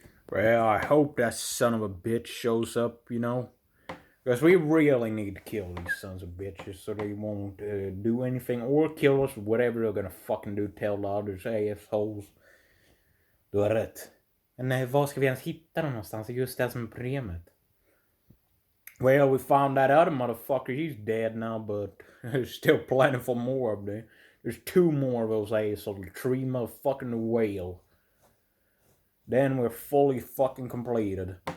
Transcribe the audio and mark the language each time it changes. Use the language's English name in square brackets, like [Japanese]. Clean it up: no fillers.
[English] I hope that son of a bitch shows up, you know? Because we really need to kill these sons of bitches so they won't do anything or kill us, whatever they're gonna fucking do, tell the others, assholes. [Swedish] Du har rätt. Men var ska vi ens hitta dem någonstans? Det är just det som är problemet. [English] Well, we found that other motherfucker. He's dead now, but there's still plenty for more of them. There's 2 more of those assholes. 3 motherfucking whale. Then we're fully fucking completed.